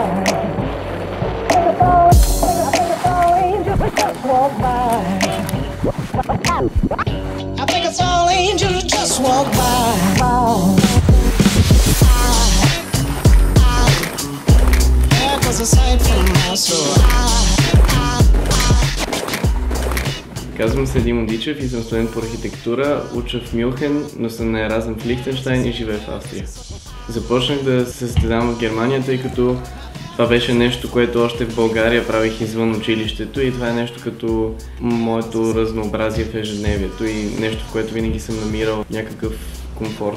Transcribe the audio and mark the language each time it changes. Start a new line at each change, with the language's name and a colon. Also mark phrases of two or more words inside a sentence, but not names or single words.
English: I think it's all angels just walk by. I think it's all angels just walk by. There goes a sight from my soul.
Bulgarian: Казвам се Димо Дичев и съм студент по архитектура, уча в Мюнхен, но съм на Еразъм в Лихтенщайн и живея в Австрия. Започнах да се състезавам в Германия, тъй като това беше нещо, което още в България правих извън училището и това е нещо като моето разнообразие в ежедневието и нещо, в което винаги съм намирал някакъв комфорт.